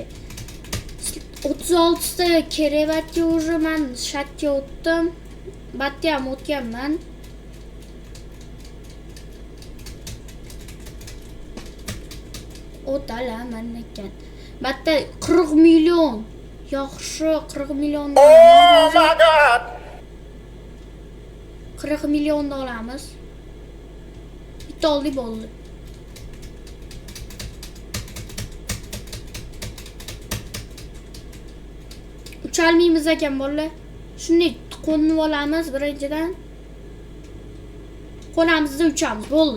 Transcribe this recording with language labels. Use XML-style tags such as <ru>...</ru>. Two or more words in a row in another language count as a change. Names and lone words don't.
<uz>36 ta kerak batga уже men shatga o'tdim. Batga ham o'tganman. O'talaman ekan. Batta 40 million. Yaxshi, 40 million.</uz> <en>Oh my god.</en> <uz>40 million olamiz. Bitta oldi bo'ldi. Uchalmaymiz ekan bolalar. Shuni qo'nib olamiz birinchidan. Qo'namizda uchamiz bo'ldi.</uz>